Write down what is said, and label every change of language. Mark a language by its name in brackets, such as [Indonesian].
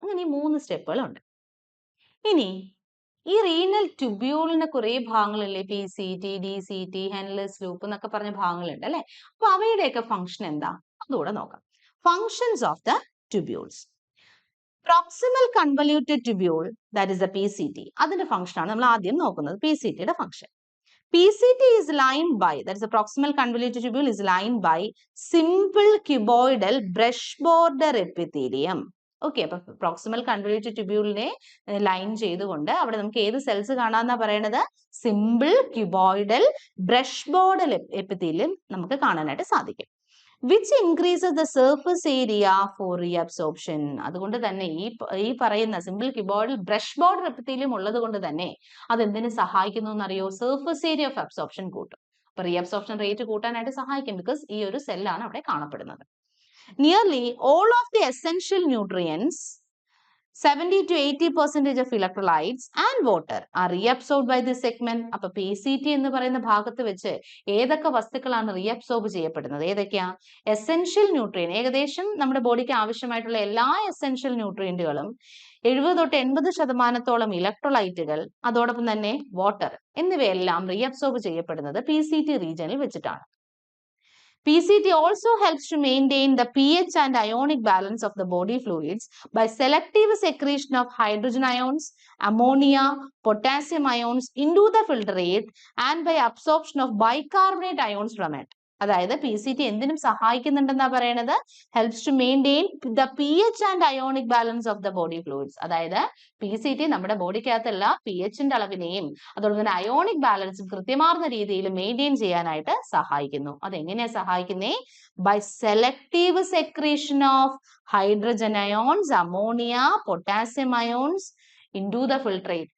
[Malayalam] അങ്ങനെ ഈ 3 സ്റ്റെപ്പുകളുണ്ട്. ഇനി ഈ റീനൽ ട്യൂബ്യൂളിന്റെ കുറെ ഭാഗങ്ങളില്ലേ? PCT, DCT, ഹെൻലെസ് ലൂപ്പ് എന്നൊക്കെ പറഞ്ഞ ഭാഗങ്ങളുണ്ട് അല്ലെ? അപ്പൊ അവയുടെയൊക്കെ ഫംഗ്ഷൻ എന്താ? അതുകൂടെ നോക്കാം. [English] Functions of the tubules. [Malayalam] Proximal convoluted tubule, [English] that is the PCT, [Malayalam] അതിന്റെ ഫംഗ്ഷൻ ആണ് നമ്മൾ ആദ്യം നോക്കുന്നത്. PCTയുടെ function. [English] PCT is lined by, that is the proximal convoluted tubule is lined by simple cuboidal brush border epithelium. [Malayalam] Okay, അപ്പൊ proximal convoluted ട്യൂബ്യൂളിനെ line ചെയ്തുകൊണ്ട് അവിടെ നമുക്ക് ഏത് സെൽസ് കാണാന്നാ പറയണത്? Simple cuboidal brush border epithelium നമുക്ക് കാണാനായിട്ട് സാധിക്കും. [English] which increases the surface area for reabsorption. [Malayalam] അതുകൊണ്ട് തന്നെ ഈ പറയുന്ന simple cuboidal brush border epithelium ഉള്ളത് കൊണ്ട് തന്നെ അത് എന്തിനു സഹായിക്കുന്നു എന്നറിയോ? [English] surface area of absorption [Malayalam] കൂട്ടും. അപ്പൊ റീഅബ്സോർപ്ഷൻ റേറ്റ് കൂട്ടാനായിട്ട് സഹായിക്കും. ബിക്കോസ് ഈ ഒരു സെല്ലാണ് അവിടെ കാണപ്പെടുന്നത്. [English] Nearly all of the essential nutrients, 70 to 80% of electrolytes and water are reabsorbed by this segment. [Malayalam] അപ്പൊ PCT എന്ന് പറയുന്ന ഭാഗത്ത് വെച്ച് ഏതൊക്കെ വസ്തുക്കളാണ് റീഅബ്സോർബ് ചെയ്യപ്പെടുന്നത്? ഏതൊക്കെയാ? എസെൻഷ്യൽ ന്യൂട്രിയൻ, ഏകദേശം നമ്മുടെ ബോഡിക്ക് ആവശ്യമായിട്ടുള്ള എല്ലാ എസെൻഷ്യൽ ന്യൂട്രിയന്റുകളും, 70 തൊട്ട് 80% ഇലക്ട്രോലൈറ്റുകൾ, അതോടൊപ്പം തന്നെ വാട്ടർ എന്നിവയെല്ലാം റീഅബ്സോർബ് ചെയ്യപ്പെടുന്നത് PCT റീജിയനിൽ വെച്ചിട്ടാണ്. [English] PCT also helps to maintain the pH and ionic balance of the body fluids by selective secretion of hydrogen ions, ammonia, potassium ions into the filtrate and by absorption of bicarbonate ions from it. [Malayalam] അതായത് PCT എന്തിനും സഹായിക്കുന്നുണ്ടെന്നാ പറയണത്? [English] Helps to maintain the pH and ionic balance of the body fluids. [Malayalam] അതായത് PCT നമ്മുടെ ബോഡിക്കകത്തുള്ള pHന്റെ അളവിനെയും അതുപോലെ തന്നെ ionic ബാലൻസും കൃത്യമാർന്ന രീതിയിൽ maintain ചെയ്യാനായിട്ട് സഹായിക്കുന്നു. അതെങ്ങനെയാ സഹായിക്കുന്നേ? [English] By selective secretion of hydrogen ions, ammonia, potassium ions into the filtrate.